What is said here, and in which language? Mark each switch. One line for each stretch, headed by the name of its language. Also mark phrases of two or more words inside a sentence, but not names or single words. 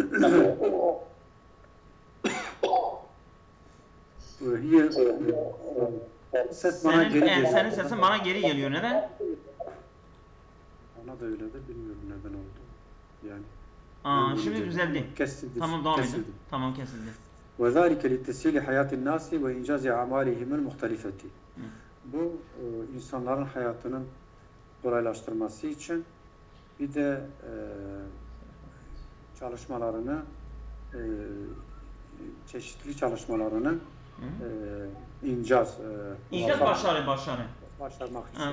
Turkish: Ses bana geri geliyor. Senin sesin bana geri geliyor. Neden? Ona da öyle de bilmiyorum neden oldu. Yani. Şimdi düzeldi. Kesildi. Tamam, devam edin. Tamam, kesildi.
Arabic: وَذَٰلِكَ لِتَّسِيلِ حَيَاتِ النَّاسِ وَاِنْجَازِ عَمَالِهِمُ الْمُخْتَلِفَةِ.
Turkish: Bu insanların hayatının kolaylaştırması için bir de çalışmalarını çeşitli çalışmalarını İcaz başarmak için.